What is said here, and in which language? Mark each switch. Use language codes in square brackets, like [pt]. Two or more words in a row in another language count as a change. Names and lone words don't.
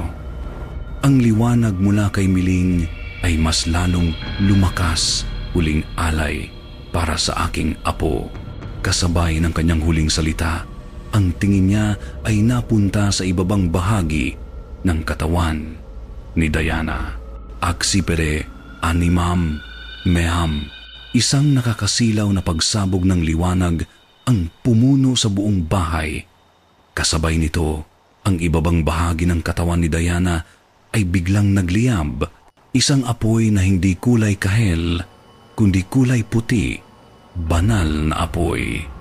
[tl] Ang liwanag mula kay Miling ay mas lalong lumakas, huling alay para sa aking apo. Kasabay ng kanyang huling salita, ang tingin niya ay napunta sa ibabang bahagi ng katawan ni Diana. [la] "Aksipere animam meam." [tl] Isang nakakasilaw na pagsabog ng liwanag ang pumuno sa buong bahay. Kasabay nito, ang ibabang bahagi ng katawan ni Diana ay biglang nagliyab. Isang apoy na hindi kulay kahel, kundi kulay puti, banal na apoy.